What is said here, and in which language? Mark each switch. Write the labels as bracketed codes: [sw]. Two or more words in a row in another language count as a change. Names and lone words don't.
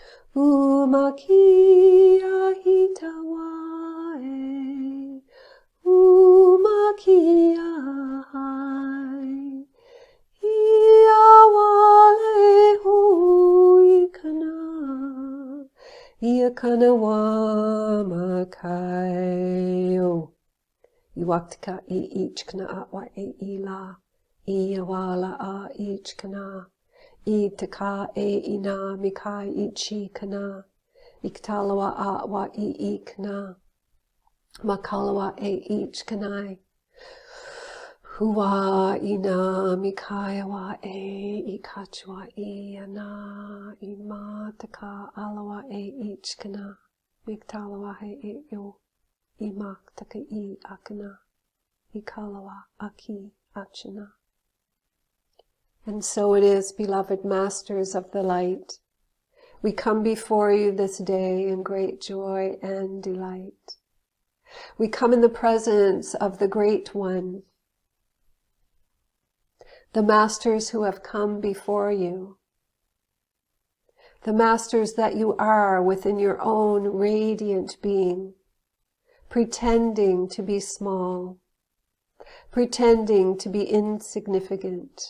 [en] umakia hitawa e umakia hai iawale huikana iakanawa makaio. Iwaktika I ichkana atwa e ila, iawala a ichkana, itaka e ina mikai ichi kana, iktalawa atwa I ikna, makalawa e ichkanai, huwa ina mikayawa e ikachwa iana, imataka alawa e ichkana, miktalawa e yo. Imak taka I akana, ikalawa aki achana. And so it is, beloved masters of the light. We come before you this day in great joy and delight. We come in the presence of the Great One, the masters who have come before you, the masters that you are within your own radiant being, pretending to be small, pretending to be insignificant.